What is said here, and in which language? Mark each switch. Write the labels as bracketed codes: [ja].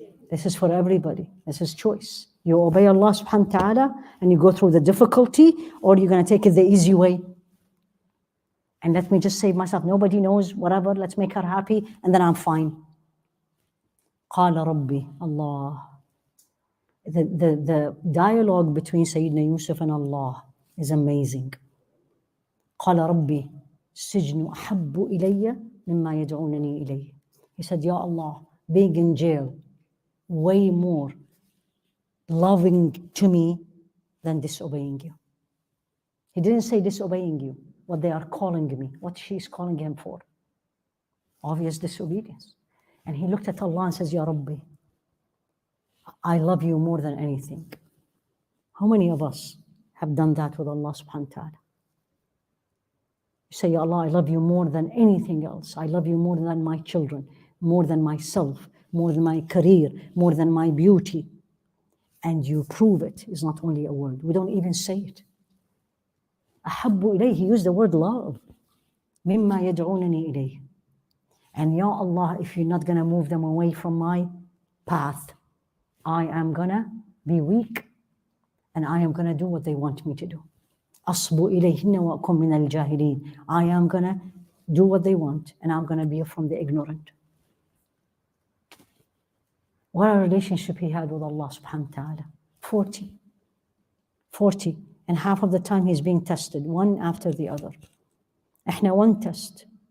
[en] This is for everybody. This is choice. You obey Allah subhanahu wa ta'ala and you go through the difficulty, or you're going to take it the easy way. And let me just save myself. Nobody knows, whatever, let's make her happy, and then I'm fine. [ar] قال ربي, Allah. [en] The dialogue between Sayyidina Yusuf and Allah is amazing. [ar] قال ربي السجن أحب إلي مما يدعونني إليه. [en] He said, Ya Allah, being in jail, way more loving to me than disobeying you. He didn't say disobeying you, what they are calling me, what she's calling him for. Obvious disobedience. And he looked at Allah and says, Ya Rabbi, I love you more than anything. How many of us have done that with Allah subhanahu wa ta'ala? You say, Ya Allah, I love you more than anything else. I love you more than my children, more than myself, more than my career, more than my beauty. And you prove it. It's not only a word. We don't even say it. [ar] أحب إليه, [en] he used the word love. [ar] مما يدعونني إليه. [en] And Ya Allah, if you're not going to move them away from my path, I am going to be weak and I am going to do what they want me to do. [ar] أصب إليهن وأكون من الجاهلين. [en] I am going to do what they want and I'm going to be from the ignorant. What a relationship he had with Allah subhanahu wa ta'ala. 40. And half of the time he's being tested, one after the other. إحنا one test.